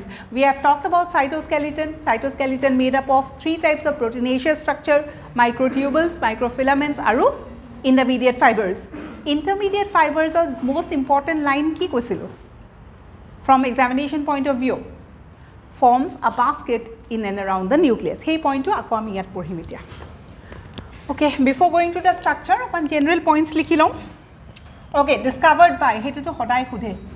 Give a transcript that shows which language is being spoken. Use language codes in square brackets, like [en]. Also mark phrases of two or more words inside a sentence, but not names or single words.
[en] We have talked about cytoskeleton. Cytoskeleton made up of 3 types of proteinaceous structure, microtubules, microfilaments, aru intermediate fibers. Intermediate fibers are most important line [as] কি কৈছিলোঁ [en] from examination point of view. Forms a basket in and around the nucleus. [as] হেই point টো আকৌ আমি ইয়াত পঢ়িম এতিয়া. [en] Okay, before going to the structure, one general points [as] লিখি লওঁ. Okay, [en] discovered by, [as] হেতু টো সদায় সুধে.